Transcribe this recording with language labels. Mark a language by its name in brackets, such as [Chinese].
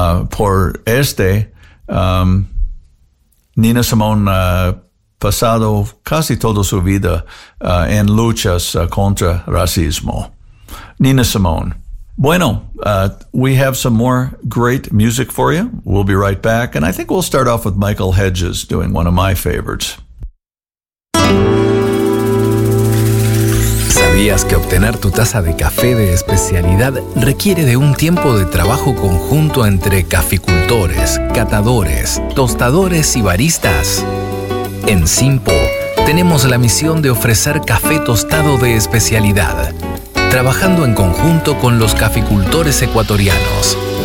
[Spanish] Por este, Nina Simone pasado casi toda su vida en luchas contra racismo. Nina Simone, [English] Bueno, we have some more great music for you. We'll be right back, and I think we'll start off with Michael Hedges doing one of my favorites. [Spanish] ¿Sabías que obtener tu taza de café de especialidad requiere de un tiempo de trabajo conjunto entre caficultores, catadores, tostadores y baristas? En Simpo tenemos la misión de ofrecer café tostado de especialidad, trabajando en conjunto con los caficultores ecuatorianos.